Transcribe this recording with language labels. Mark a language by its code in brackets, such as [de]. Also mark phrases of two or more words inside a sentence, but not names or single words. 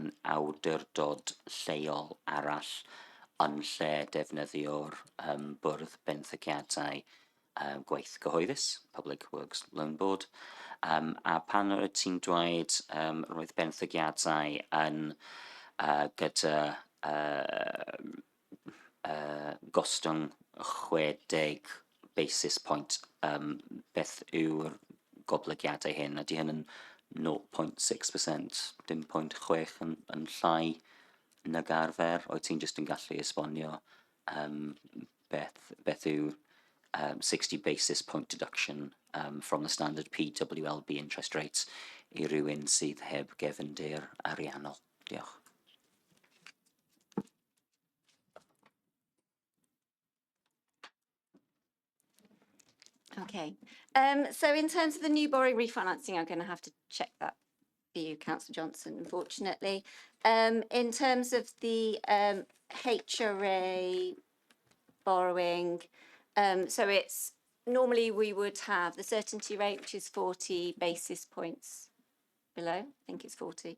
[cy] awdurdod lleol arall yn lle defnyddio'r bwrdd benthygiadau gweith cyhoeddus, Public Works Loan Board, a pan oedd ti'n dweud roedd benthygiadau yn gyda gostwng 60 [en] basis point, [cy] beth yw'r goblygiadau hyn? Ydy hyn yn 0.6%, dim 0.6 yn llai nag arfer? Oed ti'n just yn gallu esbonio beth yw'r 60 [en] basis point deduction from the standard PWLB interest rates [cy] i rywun sydd heb gefndir ariannol? Diolch. [en] Okay, so in terms of the new borrowing refinancing, I'm going to have to check that for you, Councillor Johnson, unfortunately. In terms of the HRA borrowing, so it's normally we would have the certainty rate, which is 40 basis points below, I think it's 40.